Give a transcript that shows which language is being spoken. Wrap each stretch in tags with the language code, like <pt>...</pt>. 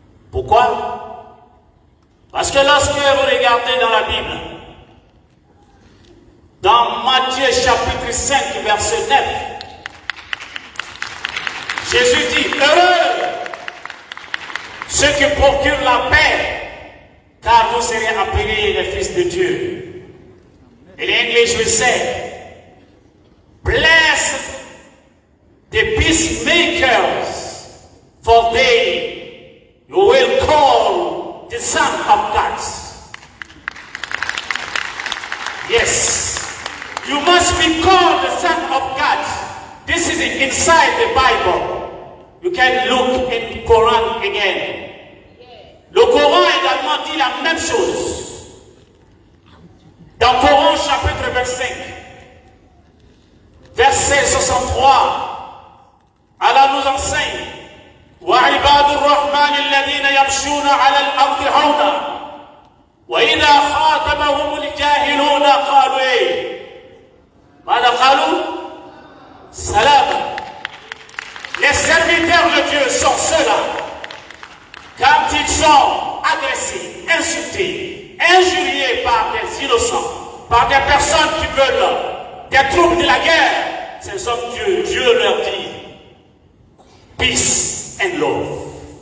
<fr>Pourquoi? Parce que lorsque vous regardez dans la Bible, dans Matthieu chapitre 5, verset 9, Jésus dit, heureux ceux qui procurent la paix, car vous serez appelés les fils de Dieu.</fr> <en>In English we say, blessed the peacemakers, for they you will call the Son of God. Yes, you must be called the Son of God. This is inside the Bible. You can look in Quran again.</en> <fr>Le Coran également dit la même chose. Dans Coran chapitre 25, verset 63, Allah nous enseigne</fr> <ar>وعباد الرحمن الذين يمشون على الأرض هونا وإذا خاطبهم الجاهلون قالوا إيه؟ ماذا قالوا؟ سلام.</ar> <fr>Les serviteurs de Dieu sont ceux-là. Quand ils sont agressés, insultés, injuriés par des innocents, par des personnes qui veulent des troupes de la guerre, ces hommes Dieu leur dit</fr> <en>peace and love.</en>